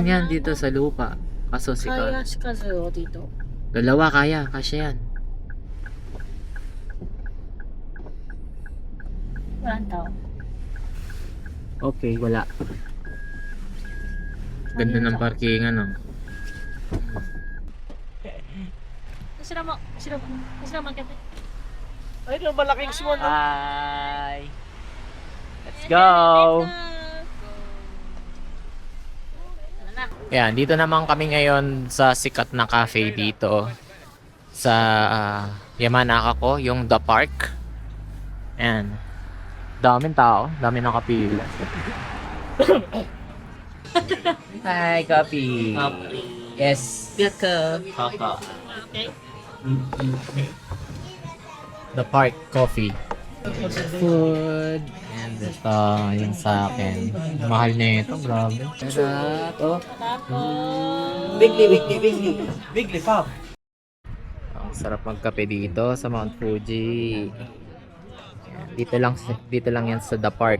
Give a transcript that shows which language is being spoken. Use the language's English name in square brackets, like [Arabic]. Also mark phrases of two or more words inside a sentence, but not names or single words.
[Filipino] Ayan, dito sa lupa. Kaso si Kaya si Kazuo dito. Dalawa kaya, kasya yan. Walang tao. Okay, wala. Ganda ng parking, ano. [Japanese] 後ろも開けて。 [Filipino] Ay, no, malaking swan. [English] Hi! Let's go! [Filipino] Yan, dito naman kami ngayon sa sikat na cafe dito sa Yamanaka ko, yung The Park. Yan. Daming tao, daming nakapila. [English] Hi, coffee. Yes. Kaka. The Park Coffee. [Filipino] Food. And ito, yung sa akin. Mahal na ito, grabe. Sarap. Oh. Bigly, Pop. Ang sarap magkape dito sa Mount Fuji. Yan, dito lang yan sa The Park.